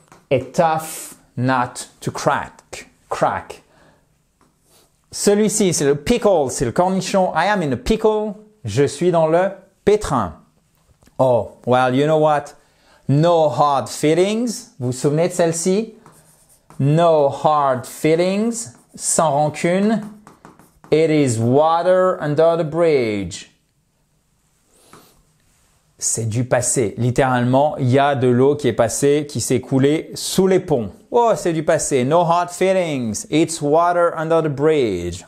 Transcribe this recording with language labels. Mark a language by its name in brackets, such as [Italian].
[English] A tough nut to crack. Crack. [French] Celui-ci, c'est le pickle, c'est le cornichon. [English] I am in a pickle. [French] Je suis dans le pétrin. [English] Oh, well, you know what? No hard feelings. [French] Vous vous souvenez de celle-ci? [English] No hard feelings. [French] Sans rancune. [English] It is water under the bridge. [French] C'est du passé. Littéralement, il y a de l'eau qui est passée, qui s'est coulée sous les ponts. Oh, c'est du passé. [English] No hard feelings. It's water under the bridge.